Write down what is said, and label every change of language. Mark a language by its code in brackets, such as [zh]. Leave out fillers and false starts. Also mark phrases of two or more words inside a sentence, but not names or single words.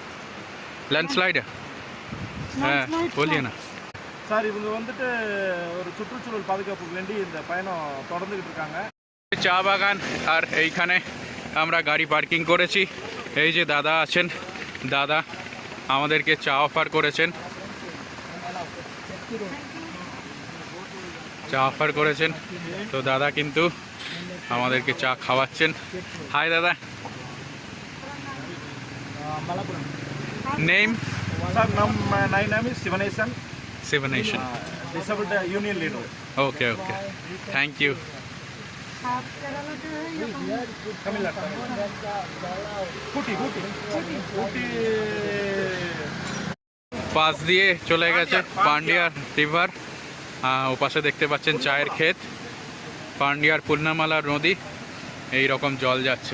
[hi] हाँ बोलिए ना [ta] சார். இவங்க வந்துட்டு ஒரு சுற்றுச்சூழல் பாதுகாப்புக்கு வேண்டி இந்த பயணம் தொடர்ந்துகிட்டு இருக்காங்க. [bn] চা বাগান, আর এইখানে আমরা গাড়ি পার্কিং করেছি। এই যে দাদা আছেন, দাদা আমাদেরকে চা অফার করেছেন, তো দাদা কিন্তু আমাদেরকে চা খাওয়াচ্ছেন। হাই দাদা। নেম? [en] Sir, my name is Sivanesan. Disabled union leader. Okay. Thank you. [bn] পাশ দিয়ে চলে গেছে পান্ডিয়ার রিভার, ও পাশে দেখতে পাচ্ছেন চায়ের ক্ষেত, পান্ডিয়ার পূর্ণামালার নদী, এই রকম জল যাচ্ছে।